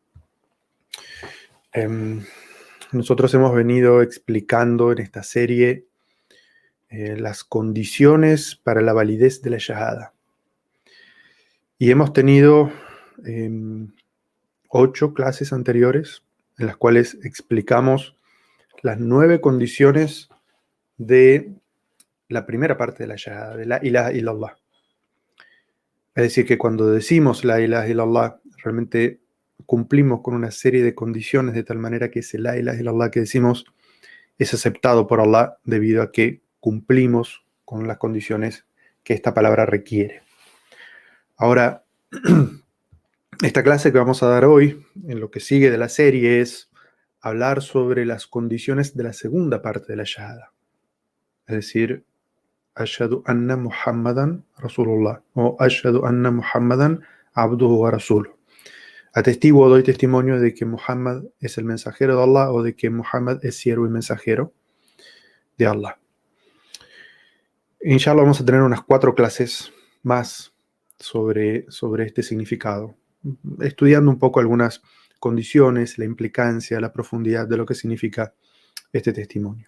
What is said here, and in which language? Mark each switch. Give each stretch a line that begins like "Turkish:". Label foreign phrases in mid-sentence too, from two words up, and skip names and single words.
Spanish: Nosotros hemos venido explicando en esta serie las condiciones para la validez de la shahada. Y hemos tenido 8 clases anteriores en las cuales explicamos las 9 condiciones de la primera parte de la shahada, de
Arabic: لا إله إلا الله.
Spanish: Es decir, que cuando decimos
Arabic: لا إله إلا الله,
Spanish: realmente cumplimos con una serie de condiciones de tal manera que ese
Arabic: لا إله إلا الله
Spanish: que decimos es aceptado por Allah debido a que cumplimos con las condiciones que esta palabra requiere. Ahora, esta clase que vamos a dar hoy, en lo que sigue de la serie, es hablar sobre las condiciones de la segunda parte de la shahada. Es decir,
Arabic: أشهد أن محمدا رسول الله o أشهد أن محمدا عبده ورسوله.
Spanish: Atestiguo, doy testimonio de que Muhammad es el mensajero de Allah o de que Muhammad es siervo y mensajero de Allah. Inshallah vamos a tener unas 4 clases más sobre este significado, estudiando un poco algunas condiciones, la implicancia, la profundidad de lo que significa este testimonio.